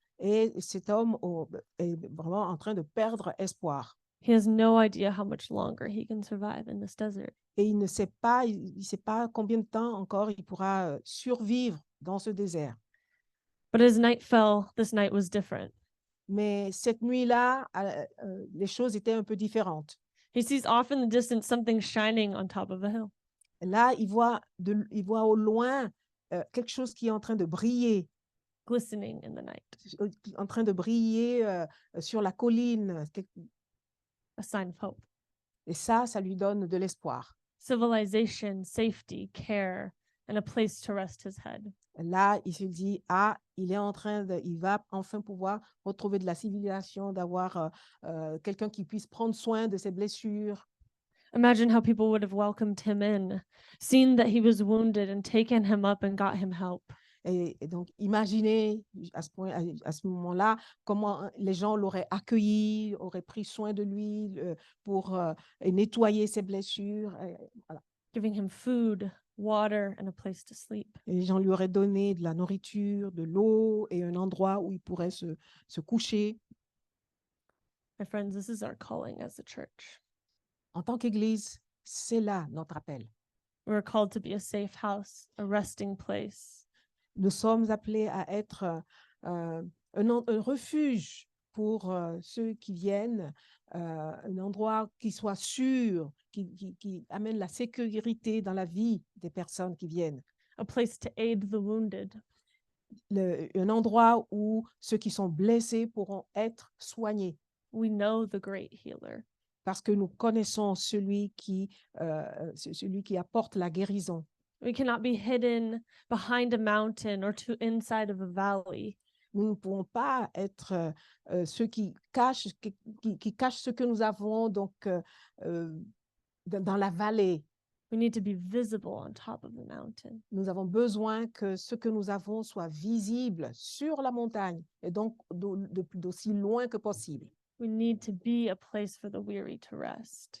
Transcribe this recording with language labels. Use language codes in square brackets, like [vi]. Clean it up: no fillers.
[fr] et cet homme est vraiment en train de perdre espoir. [en] He has no idea how much longer he can survive in this desert. [fr] Et il ne sait pas combien de temps encore il pourra survivre dans ce désert. [en] But as night fell, this night was different. [fr] Mais cette nuit-là, les choses étaient un peu différentes. [en] He sees off in the distance something shining on top of a hill. [fr] Là, il voit au loin quelque chose qui est en train de briller, [en] Glistening in the night, [fr] en train de briller sur la colline. [en] a sign of hope. [fr] Et ça lui donne de l'espoir. [en] Civilization, safety, care, and a place to rest his head. [fr] Là, il se dit, il va enfin pouvoir retrouver de la civilisation, d'avoir quelqu'un qui puisse prendre soin de ses blessures. [en] Imagine how people would have welcomed him in, seen that he was wounded, and taken him up and got him help. [fr] Et donc, imaginez à ce moment-là, comment les gens l'auraient accueilli, auraient pris soin de lui pour nettoyer ses blessures. Voilà. [en] Giving him food, water, and a place to sleep. [fr] Et les gens lui auraient donné de la nourriture, de l'eau et un endroit où il pourrait se coucher. [en] My friends, this is our calling as a church. [fr] En tant qu'Église, c'est là notre appel. [en] We're called to be a safe house, a resting place, [fr] Nous sommes appelés à être un refuge pour ceux qui viennent, un endroit qui soit sûr, qui amène la sécurité dans la vie des personnes qui viennent. [en] a place to aid the wounded, [fr] Un endroit où ceux qui sont blessés pourront être soignés [en] we know the great healer. [fr] parce que nous connaissons celui qui apporte la guérison. [en] We cannot be hidden behind a mountain or to inside of a valley. [fr] Nous ne pouvons pas être ceux qui cachent ce que nous avons donc dans la vallée. [en] We need to be visible on top of the mountain. [fr] Nous avons besoin que ce que nous avons soit visible sur la montagne et donc d'aussi loin que possible. [en] We need to be a place for the weary to rest.